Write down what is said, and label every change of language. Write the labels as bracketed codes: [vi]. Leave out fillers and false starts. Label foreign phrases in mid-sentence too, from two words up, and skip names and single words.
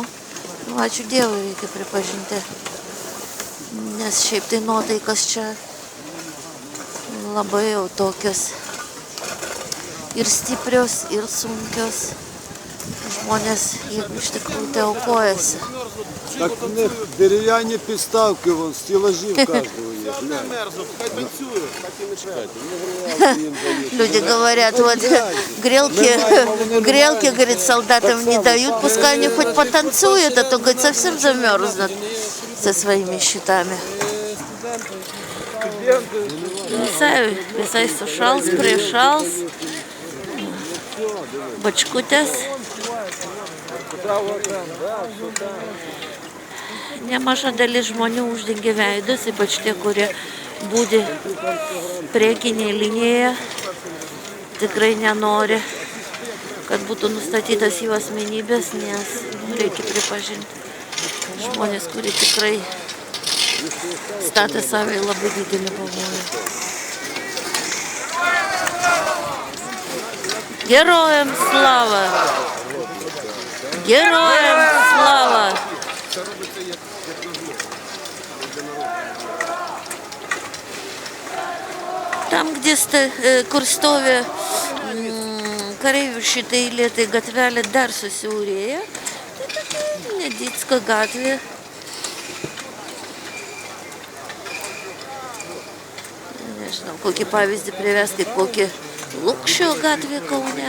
[lt] Ačiū Dievui, reikia pripažinti, nes šiaip tai nuotaikas čia labai jau tokios ir stiprios, ir sunkios. Žmonės, jeigu iš tikrųjų tai aukojasi. [uk] Так дерев'яні підставки, вон, стелажі в каждого є. [ru] Люди говорят, вот грелки, говорит, солдатам не дают, пускай они хоть потанцуют, а то, говорит, совсем замерзнут со своими щитами. [lt] Visai sušals, priešals, bačkutės. Nemaža dalis žmonių uždengia veidus, ypač tie, kurie būdi priekinėje linijoje, tikrai nenori, kad būtų nustatytas jų asmenybės, nes reikia pripažinti, Žmonės, kurie tikrai statė save į labai didelį pavojų. [uk] Героям слава! Героям слава! Там, [lt] kur stovi kareivių šitai eilė, tai gatvelė dar susiaurėja. Tai tokia nedidska gatvė. Nežinau, kokį pavyzdį privesti, kokį Lukšio gatvė Kaune.